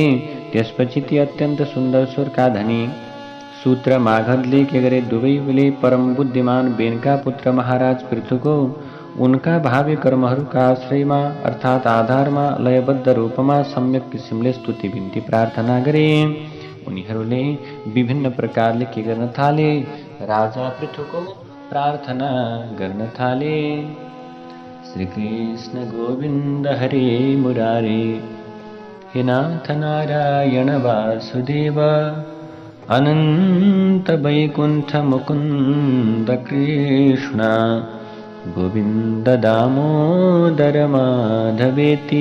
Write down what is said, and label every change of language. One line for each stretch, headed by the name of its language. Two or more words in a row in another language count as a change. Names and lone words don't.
Nepali: त्यसपछि ती अत्यन्त सुन्दर स्वरका धनी सूत र मागधले के गरे, दुवैले परम बुद्धिमान बेनका पुत्र महाराज पृथुको उनका भावी कर्महरूका आश्रयमा अर्थात् आधारमा लयबद्ध रूपमा सम्यक किसिमले स्तुति बिन्ती प्रार्थना गरे। उनीहरूले विभिन्न प्रकारले के गर्न थाले, राजा पृथुको प्रार्थना गर्न थाले।
Sanskrit: श्री कृष्ण गोविन्द हरे मुरारे, हे नाथ नारायण वासुदेव, अनंत वैकुंठ मुकुंद कृष्ण, गोविंद दामोदर माधवेति।